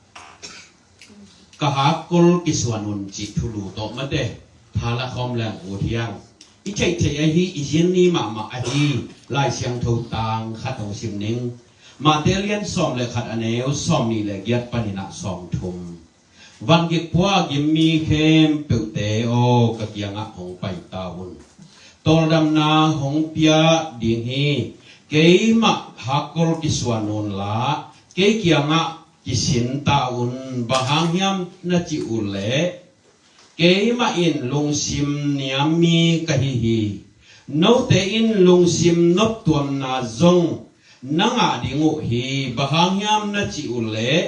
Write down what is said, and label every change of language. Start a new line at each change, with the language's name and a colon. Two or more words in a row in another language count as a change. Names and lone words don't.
Paite Chin: ka ha kol kiswanun chi thulu to mate thala khom lang u thiang i chei chei a hi i jin ni ma ma a hi lai siang tho tang khat ong sim ning ma te lian som le khat aneu som ni le giat panina som thum van gi kwa gi mi khem pe te o ka kianga ong pai ta un tol dam na hong pia ding hi ke ma hakol kiswanun la ke kianga kisin ta un bahang hiam na chi ule ke ma in lung sim niam mi ka hi no te in lung sim nop tuam na zong nanga dingu hi bahang hiam na chi ule